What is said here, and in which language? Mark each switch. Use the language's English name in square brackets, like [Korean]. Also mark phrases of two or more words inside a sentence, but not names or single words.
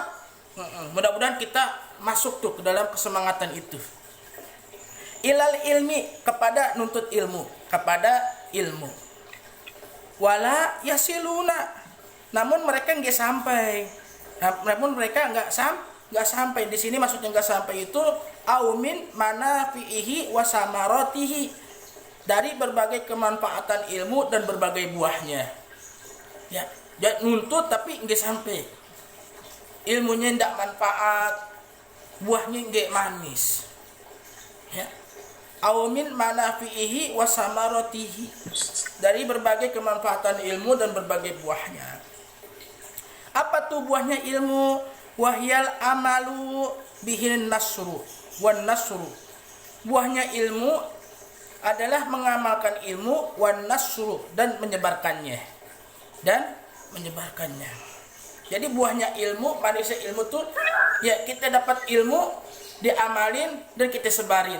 [Indonesian] Mudah-mudahan kita masuk tuh ke dalam kesemangatan itu. [Arabic] إلى العلم, [Indonesian] kepada nuntut ilmu, kepada ilmu. [Arabic] ولا يصلون, [Indonesian] namun mereka nggak sampai, nggak sampai. Di sini maksudnya nggak sampai itu [Arabic] عن منافعه وثمراته, [Indonesian] dari berbagai kemanfaatan ilmu dan berbagai buahnya. Ya, nuntut tapi nggak sampai. Ilmunya ndak manfaat, buahnya nggak manis. Ya. [Arabic] عن منافعه وثمراته, [Indonesian] dari berbagai kemanfaatan ilmu dan berbagai buahnya. Apa tuh buahnya ilmu? [Arabic] وهي العمل به النشر والنشر. [Indonesian] Buahnya ilmu adalah mengamalkan ilmu, [Arabic] والنشر, [Indonesian] dan menyebarkannya. Jadi buahnya ilmu, manusia ilmu tuh ya kita dapat ilmu, diamalin dan kita sebarin.